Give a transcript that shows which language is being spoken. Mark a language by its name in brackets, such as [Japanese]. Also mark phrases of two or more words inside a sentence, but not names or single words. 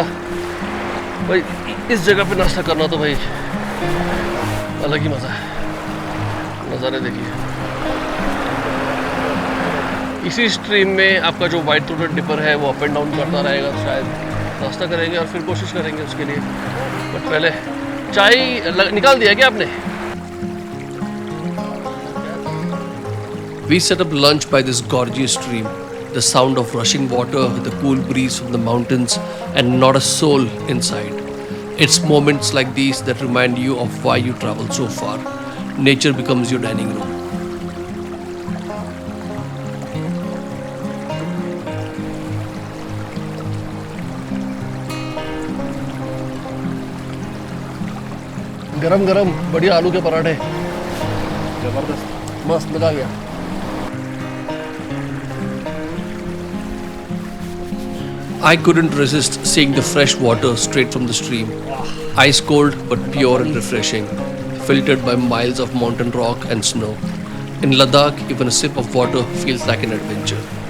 [Hindi] भाई इस जगह पे नाश्ता करना तो भाई अलग ही मज़ा है. नज़ारे देखिए. इसी स्ट्रीम में आपका जो [English] white throated dipper [Hindi] है वो [English] up and down [Hindi] करता रहेगा. शायद नाश्ता करेंगे और फिर कोशिश करेंगे उसके लिए. बट पहले चाय निकाल दिया क्या आपने? [English] We set up lunch by this gorgeous stream. The sound of rushing water, the cool breeze from the mountains, and not a soul inside. It's moments like these that remind you of why you travel so far. Nature becomes your dining room. [Hindi] गरम गरम बढ़िया आलू के पराठे. जबरदस्त, मस्त मजा आ गया. [English] I couldn't resist seeing the fresh water straight from the stream. Ice cold but pure and refreshing, filtered by miles of mountain rock and snow. In Ladakh, even a sip of water feels like an adventure.